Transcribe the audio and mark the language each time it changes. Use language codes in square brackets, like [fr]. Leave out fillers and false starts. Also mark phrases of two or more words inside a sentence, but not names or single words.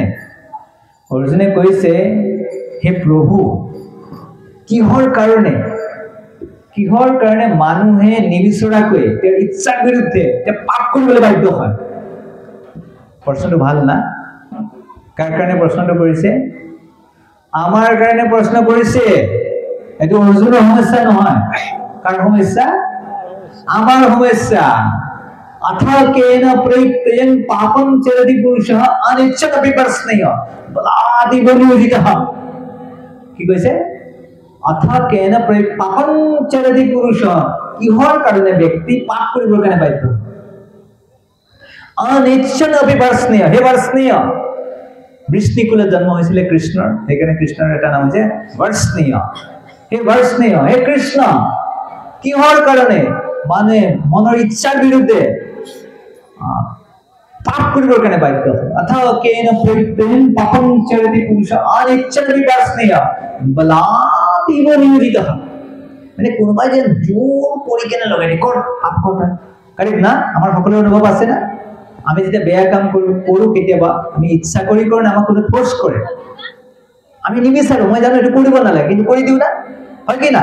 [as] অৰ্জুনে কৈছে, হে প্ৰভু, কিহৰ কাৰণে মানুহে নিবিচৰাকৈ তেওঁৰ ইচ্ছাৰ বিৰুদ্ধে পাপ কৰিবলৈ বাধ্য হয়? প্ৰশ্নটো ভাল না? কাৰ কাৰণে প্ৰশ্নটো কৰিছে? আমাৰ কাৰণে প্ৰশ্ন কৰিছে। এইটো অৰ্জুনৰ সমস্যা নহয়। কাৰ সমস্যা? আমাৰ সমস্যা। [sa] अथकेन प्रयुक्तयं पापं चरति पुरुषः अनिच्छन्नपि प्रश्नय बलादि बलियोजितः। [as] কি কৈছে? [sa] अथकेन पापं चरति पुरुषः, [as] কিহৰ কাৰণে ব্যক্তি পাপ কৰিবৰ কাৰণে বাধ্য? [sa] अनिच्छन्नपि प्रश्नय। [as] হে বৰ্ষ্ণীয়, বৃষ্ণিকুলত জন্ম হৈছিলে কৃষ্ণৰ, সেইকাৰণে কৃষ্ণৰ এটা নাম হৈছে বৰ্ষ্ণীয়। হে বৰ্ষ্ণীয়, হে কৃষ্ণ, কিহৰ কাৰণে মানে মনৰ ইচ্ছাৰ বিৰুদ্ধে পাপ কৰিবৰ কাৰণে বাধ্য হয়? [sa] अथकेन प्रयुक्तयं पापं चरति पुरुषः अनिच्छन्नपि प्रश्नय बलादि बलियोजितः। [as] মানে কোনোবাই যে জোৰ কৰি কেনে লগাই দিয়ে, কৰ পাপ কৰ। কাৰেক্ট না? আমাৰ সকলোৰে অনুভৱ আছে না? আমি যেতিয়া বেয়া কাম কৰো কেতিয়াবা আমি ইচ্ছা কৰি কৰোঁ না, আমাক কোনো ফোৰ্স কৰে, আমি নিবিচাৰো, মই জানো এইটো কৰিব নালাগে, কিন্তু কৰি দিওঁ না, হয় কি না?